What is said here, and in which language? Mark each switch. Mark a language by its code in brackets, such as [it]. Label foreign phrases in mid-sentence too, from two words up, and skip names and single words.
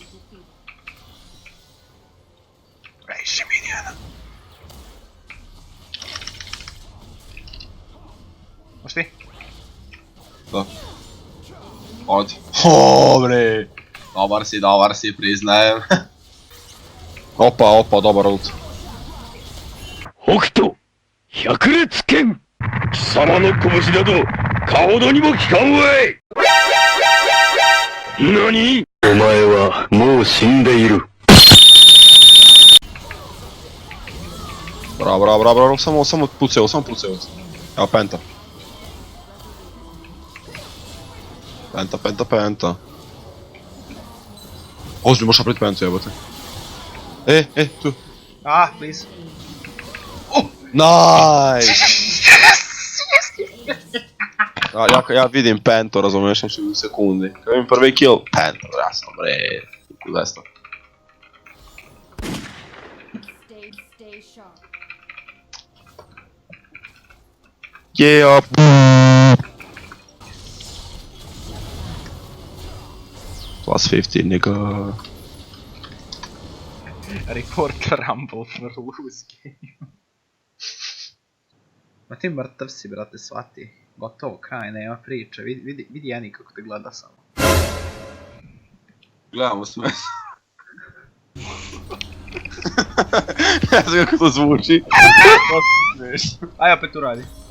[sr] Previše minijana. Moš ti? Da. Odi. Bre. Dobar si, priznajem. Opa, dobar ult. [ja] 北斗百裂剣貴様の拳など顔どにも効かんわい何お前はもう死んでいる [sr] Bravo, samo pucaju. Evo penta. Penta. Ozbiljno možeš napraviti pentu, jebote. Tu. Ah, please. Nice! Ja vidim pentu, razumiješ, znači u sekundi. Kad vidim prvi kill, penta, jasno, bre. Desno. Yeah! Plus 50, nigga. [en] Report Rumble for lose game. [sr] Ma ti mrtav si, brate, shvati. Gotovo, kraj, nema priče. Vidi Jeni kako te gleda samo. Gledamo sve. Ne znam kako to zvuči. Aj, opet uradi.